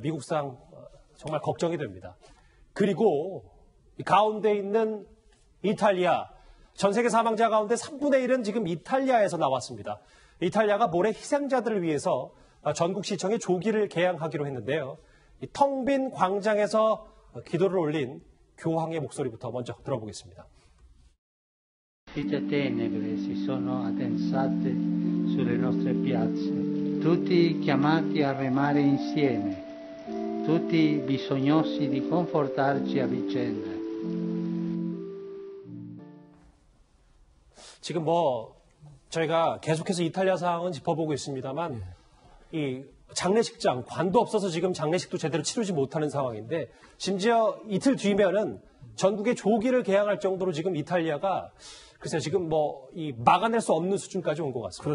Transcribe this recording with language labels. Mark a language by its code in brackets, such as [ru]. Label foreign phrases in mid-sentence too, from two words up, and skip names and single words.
[ko] 미국 상 정말 걱정이 됩니다. 그리고 이 가운데 있는 이탈리아, 전 세계 사망자 가운데 3분의 1은 지금 이탈리아에서 나왔습니다. 이탈리아가 모레 희생자들을 위해서 전국 시청에 조기를 개항하기로 했는데요. 텅 빈 광장에서 기도를 올린 교황의 목소리부터 먼저 들어보겠습니다. [it] Vite tenebre si sono addensate sulle nostre piazze, tutti chiamati a remare insieme, tutti bisognosi di confortarci a vicenda. [ko] 지금 저희가 계속해서 이탈리아 상황은 짚어보고 있습니다만 이 장례식장, 관도 없어서 지금 장례식도 제대로 치르지 못하는 상황인데 심지어 이틀 뒤면은 전국에 조기를 개항할 정도로 지금 이탈리아가 글쎄요, 지금 막아낼 수 없는 수준까지 온 것 같습니다.